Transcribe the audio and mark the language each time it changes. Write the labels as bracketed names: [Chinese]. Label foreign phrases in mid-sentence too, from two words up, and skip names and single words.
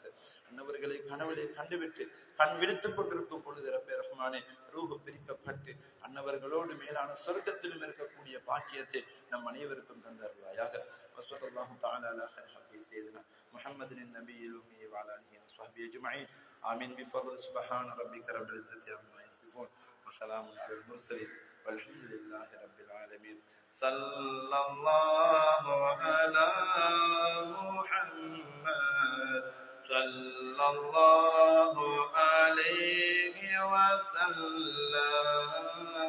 [Tamil] அன்னவர்களை கனவுலே கண்டுவிட்டு கண் விழித்துக் கொண்டிருக்கும் பொழுது ரப்பே ரஹ்மானே ரூஹு பிரிக்கப்பட்டு அன்னவர்களோடு மேலான சொர்க்கத்திலும் இருக்கக்கூடிய பாக்கியத்தை நம் அனைவருக்கும் தந்தருள்வாயாக. [Arabic] وصلى الله تعالى على خير خلقه سيدنا محمد النبي الأمي وعلى آله وصحبه أجمعين. آمين بفضل سبحان ربك رب العزة عما يصفون وسلام على المرسلين والحمد لله رب العالمين. صلى الله على محمد صلى الله عليه وسلم.